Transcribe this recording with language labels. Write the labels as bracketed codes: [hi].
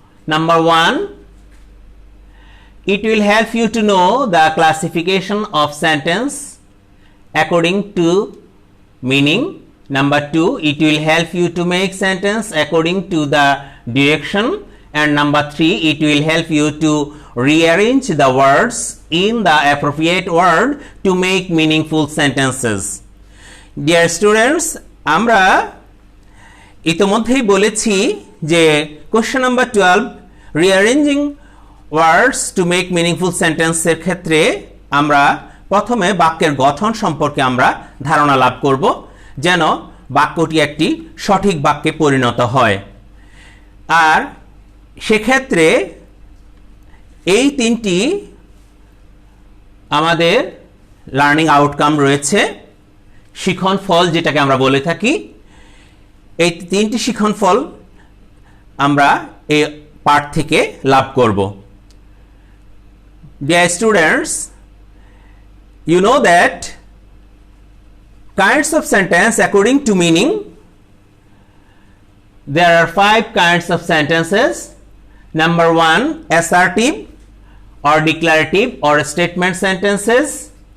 [en] Number 1, it will help you to know the classification of sentence according to meaning. Number 2, it will help you to make sentence according to the direction. And number 3, it will help you to rearrange the words in the appropriate word to make meaningful sentences. Dear students, [bn] আমরা ইতোমধ্যেই বলেছি যে question number 12 rearranging words to make meaningful সেন্টেন্সের ক্ষেত্রে আমরা প্রথমে বাক্যের গঠন সম্পর্কে আমরা ধারণা লাভ করব, যেন বাক্যটি একটি সঠিক বাক্যে পরিণত হয়। আর সেক্ষেত্রে এই 3টি আমাদের লার্নিং আউটকাম রয়েছে, শিখন ফল যেটাকে আমরা বলে থাকি। এই 3টি শিখন ফল আমরা এই পাঠ থেকে লাভ করব। [en] Dear students, you know that kinds of sentence according to meaning, there are 5 kinds of sentences. Number 1, assertive or declarative or statement sentences.